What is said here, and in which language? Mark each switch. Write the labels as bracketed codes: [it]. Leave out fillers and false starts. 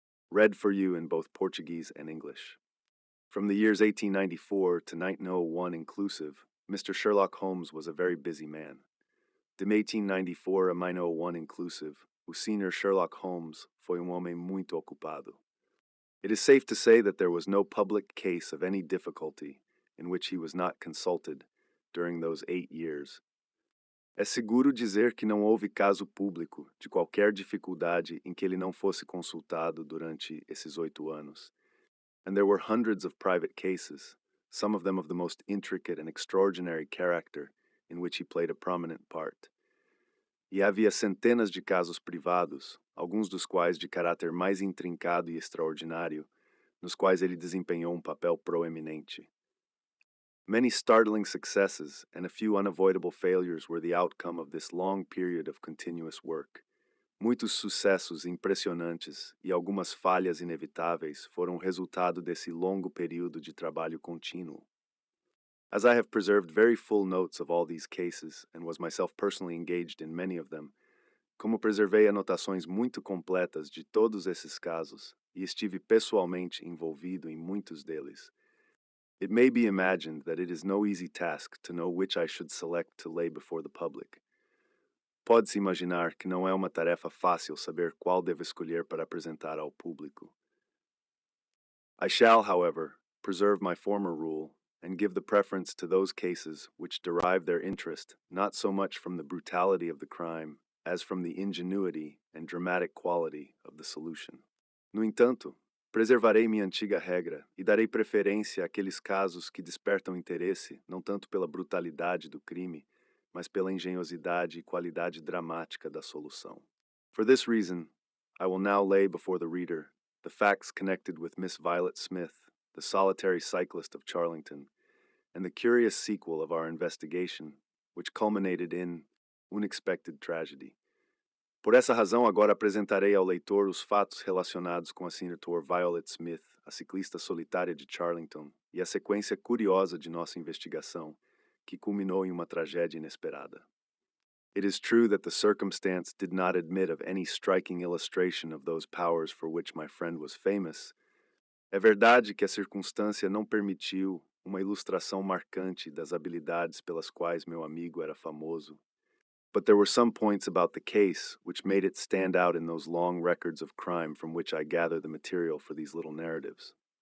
[en] Read for you in both Portuguese and English. From the years 1894 to 1901 inclusive, Mr. Sherlock Holmes was a very busy man. [pt] De 1894 a 1901 inclusive, o Sr. Sherlock Holmes foi homem muito ocupado. [en] It is safe to say that there was no public case of any difficulty in which he was not consulted during those 8 years. [pt] É seguro dizer que não houve caso público de qualquer dificuldade em que ele não fosse consultado durante esses 8 anos. [en] And there were hundreds of private cases, some of them of the most intricate and extraordinary character, in which he played a prominent part. [pt] E havia centenas de casos privados, alguns dos quais de caráter mais intrincado e extraordinário, nos quais ele desempenhou papel proeminente. [en] Many startling successes and a few unavoidable failures were the outcome of this long period of continuous work. [pt] Muitos sucessos impressionantes e algumas falhas inevitáveis foram o resultado desse longo período de trabalho contínuo. [en] As I have preserved very full notes of all these cases and was myself personally engaged in many of them, como preservei anotações muito completas de todos esses casos e estive pessoalmente envolvido em muitos deles, it may be imagined that it is no easy task to know which I should select to lay before the public. [pt] Pode-se imaginar que não é uma tarefa fácil saber qual devo escolher para apresentar ao público. [en] I shall, however, preserve my former rule and give the preference to those cases which derive their interest not so much from the brutality of the crime as from the ingenuity and dramatic quality of the solution. [pt] No entanto, preservarei minha antiga regra e darei preferência àqueles casos que despertam interesse não tanto pela brutalidade do crime, mas pela engenhosidade e qualidade dramática da solução. [en] For this reason, I will now lay before the reader the facts connected with Miss Violet Smith, the solitary cyclist of Charlington, and the curious sequel of our investigation, which culminated in unexpected tragedy. [pt] Por essa razão, agora apresentarei ao leitor os fatos relacionados com a Sra. Violet Smith, a ciclista solitária de Charlington, e a sequência curiosa de nossa investigação, que culminou em uma tragédia inesperada. [en] It is true that the circumstance did not admit of any striking illustration of those powers for which my friend was famous. [pt] É verdade que a circunstância não permitiu uma ilustração marcante das habilidades pelas quais meu amigo era famoso. [en] But there were some points about the case which made it stand out in those long records of crime from which I gather the material for these little narratives.